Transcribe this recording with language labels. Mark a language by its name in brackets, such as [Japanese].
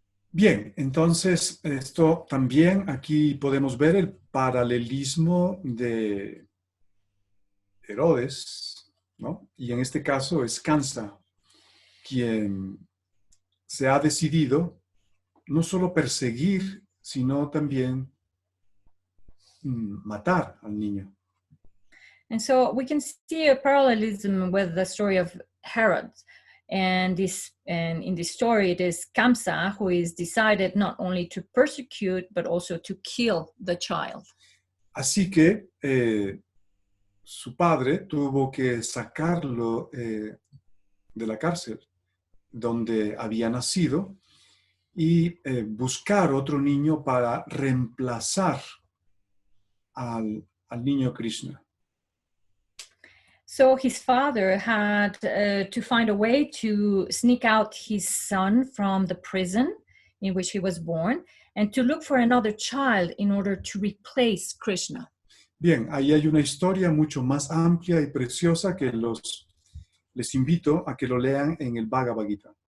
[Spanish] Bien, entonces esto también aquí podemos ver el paralelismo de Herodes, ¿no? Y en este caso es Kamsa quien se ha decidido no solo perseguir, sino también matar al niño. [English] And so we can see a parallelism with the story of Herod. And in this story, it is Kamsa who is decided not only to persecute, but also to kill the child. [Spanish] Así que su padre tuvo que sacarlo de la cárcel donde había nacido y buscar otro niño para reemplazar al niño Krishna. [English] So his father had to find a way to sneak out his son from the prison in which he was born and to look for another child in order to replace Krishna. [Spanish] Bien, ahí hay una historia mucho más amplia y preciosa que les invito a que lo lean en el Bhagavad-Gita.